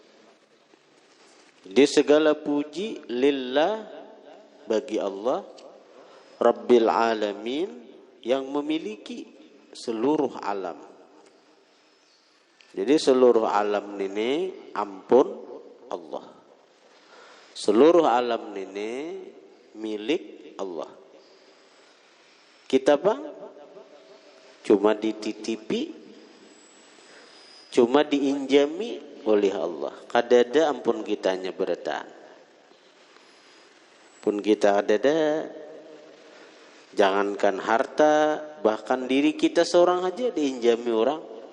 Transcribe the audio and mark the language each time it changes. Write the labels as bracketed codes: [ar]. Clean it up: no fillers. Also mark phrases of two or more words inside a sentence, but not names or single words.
[bjn] Jadi segala puji lillah, bagi Allah [ar] Rabbil Alamin, [bjn] yang memiliki seluruh alam. Jadi seluruh alam ini ampun Allah. Seluruh alam ini milik Allah. Kita bang cuma dititipi, cuma diinjami oleh Allah. Kadada ampun kitanya bertahan. Pun kita kadada, jangankan harta, bahkan diri kita seorang aja diinjami orang.